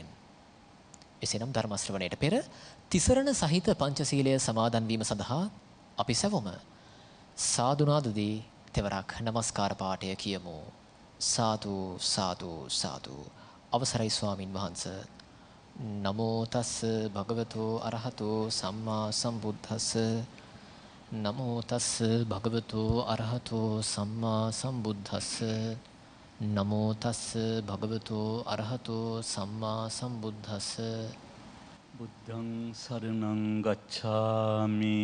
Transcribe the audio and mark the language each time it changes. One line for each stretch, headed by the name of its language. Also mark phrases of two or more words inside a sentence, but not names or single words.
Sinhala: එසේනම් ධර්ම ශ්‍රවණයට පෙර තිසරණ සහිත පංචශීලය සමාදන් වීම සඳහා අපි සැවොම සාදුනාදදී තෙවරක් නමස්කාර පාඨය කියමු. සාදු සාදු සාදු. අවසරයි ස්වාමින් වහන්සේ.
Pali: නමෝ තස් භගවතු අරහතෝ සම්මා සම්බුද්දස්ස. නමෝ තස් භගවතු අරහතෝ සම්මා සම්බුද්දස්ස. නමෝ තස් භගවතු අරහතෝ සම්මා සම්බුද්දස්ස. බුද්ධං සරණං ගච්ඡාමි.